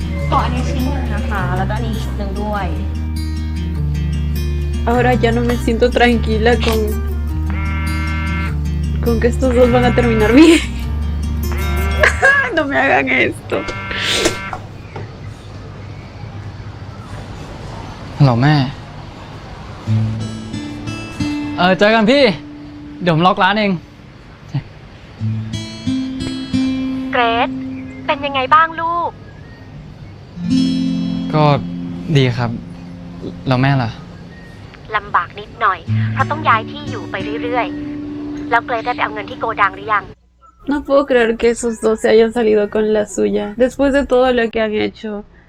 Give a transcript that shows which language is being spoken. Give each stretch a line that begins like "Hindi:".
Thai: ขออันนี้ชิ้นหนึ่งนะคะ แล้วก็อันนี้ชิ้นหนึ่งด้วย
Spanish: Ahora ya no me siento tranquila con que estos dos van a terminar bien. No me hagan esto.
Thai: ฮัลโหลแม่ เจอกันพี่ เดี๋ยวผมล็อกร้านเอง เกรซเป็นยังไงบ้างลูก ก็ดีครับ แล้วแม่ล่ะ ลำบากนิดหน่อย เพราะต้องย้ายที่อยู่ไปเรื่อยๆ แล้วเกรซได้ไปเอาเงินที่โกดังหรือยัง
Spanish: No puedo creer que esos dos se hayan salido con la suya, después de todo lo que han hecho.